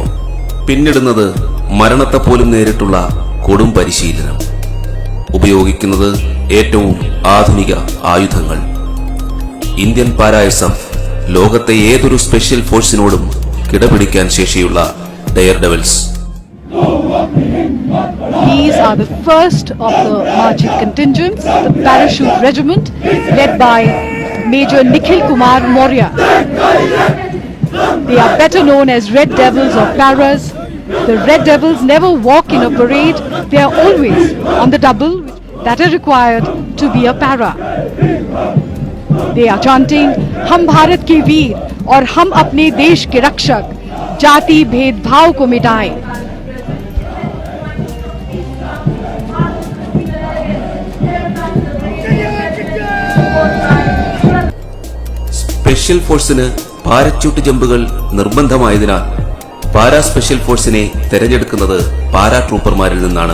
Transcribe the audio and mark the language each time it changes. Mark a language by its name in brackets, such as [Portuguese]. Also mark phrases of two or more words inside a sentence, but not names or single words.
[Malayalam] പിന്നിടുന്നത് മരണത്തെപ്പോലും നേരിട്ടുള്ള കൊടും പരിശീലനം. ഉപയോഗിക്കുന്നത് ഏറ്റവും ആധുനിക ആയുധങ്ങൾ. ഇന്ത്യൻ പാരാ എസ്എഫ് ലോകത്തെ ഏതൊരു സ്പെഷ്യൽ ഫോഴ്സിനോടും കിടപിടിക്കാൻ ശേഷിയുള്ള [English] dare devils. These are the first of the marching contingents, the parachute regiment led by Major Nikhil Kumar Maurya. They are better known as Red Devils or Paras. The Red Devils never walk in a parade. They are always on the double that are required to be a para. They are chanting [Hindi] हम भारत के वीर और हम अपने देश के रक्षक, जाति भेदभाव को मिटाएं. [Malayalam] സ്പെഷ്യൽ ഫോഴ്സിന് പാരച്യൂട്ട് ജമ്പുകൾ നിർബന്ധമായതിനാൽ പാരാ സ്പെഷ്യൽ ഫോഴ്സിനെ തെരഞ്ഞെടുക്കുന്നത് പാരാ ട്രൂപ്പർമാരിൽ നിന്നാണ്.